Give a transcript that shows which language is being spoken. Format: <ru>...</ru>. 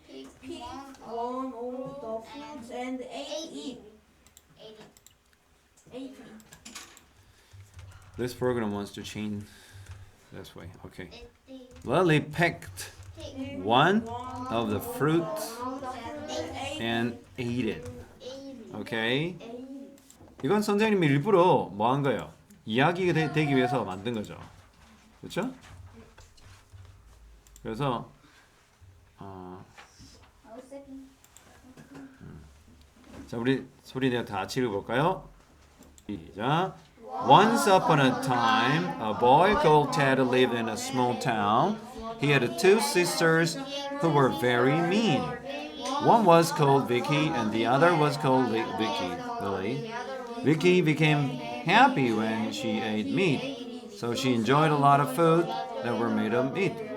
<en>picked one of the fruits and ate it. This program wants to change this way. Okay. Lily picked one of the fruits and ate it. Okay.</en> <ko>이건 선생님이 일부러 뭐 한 거예요? 이야기가 되기 위해서 만든 거죠. 그렇죠? 그래서 자, 우리 소리 내어 다 같이 읽어볼까요? 시작.</ko> <en>Once upon a time, a boy called Ted lived in a small town. He had two sisters who were very mean. One was called Vicky and the other was called Lily. Vicky became happy when she ate meat, so she enjoyed a lot of food that were made of meat.</en>